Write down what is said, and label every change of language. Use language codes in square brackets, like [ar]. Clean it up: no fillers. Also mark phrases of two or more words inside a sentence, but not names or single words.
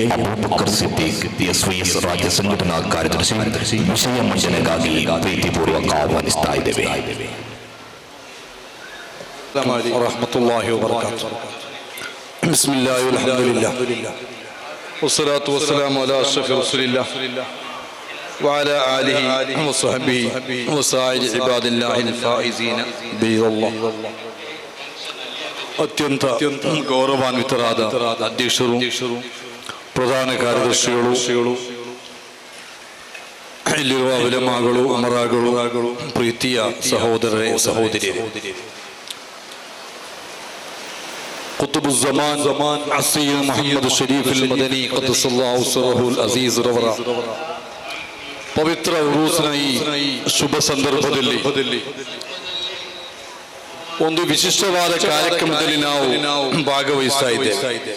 [kn] ಅಬೂಬಕರ್ ಸಿದ್ದಿಕ್ SYS ರಾಜ್ಯ ಸಂಘಟನಾ ಕಾರ್ಯದರ್ಶಿ ವಿಷಯ ಮಂಡನೆಗಾಗಿ ಪ್ರೀತಿಪೂರ್ವಕ ಆಹ್ವಾನಿಸ್ತಾ ಇದ್ದೇವೆ. [ar] ورحمة الله وبركاته. بسم الله والحمد لله والصلاة والسلام على أشرف رسول الله وعلى آله وصحبه وسائر عباد الله الفائزين بالله. [kn] ಅತ್ಯಂತ ಗೌರವಾನ್ವಿತರಾದ ಅಧ್ಯಕ್ಷರು, ಪ್ರಧಾನ ಕಾರ್ಯದರ್ಶಿಗಳು, ಇಲ್ಲಿರುವ ಉಲಮಾಗಳು, ಅಮರಾಗಳು, ಪ್ರೀತಿಯ ಸಹೋದರರೇ ಸಹೋದರಿಯರೇ, ಕುತುಬುಜ್ಜಮಾನ್ ಅಸೀರ್ ಮೊಹಮ್ಮದ್ ಶರೀಫ್ ಅಲ್ ಮದನಿ [ar] قدس الله سره العزيز [kn] ರವರ ಪವಿತ್ರ ಉರೂಸ್ನ ಈ ಶುಭ ಸಂದರ್ಭದಲ್ಲಿ ಒಂದು ವಿಶಿಷ್ಟವಾದ ಕಾರ್ಯಕ್ರಮದಲ್ಲಿ ನಾವು ಭಾಗವಹಿಸ್ತಾ ಇದ್ದೇವೆ.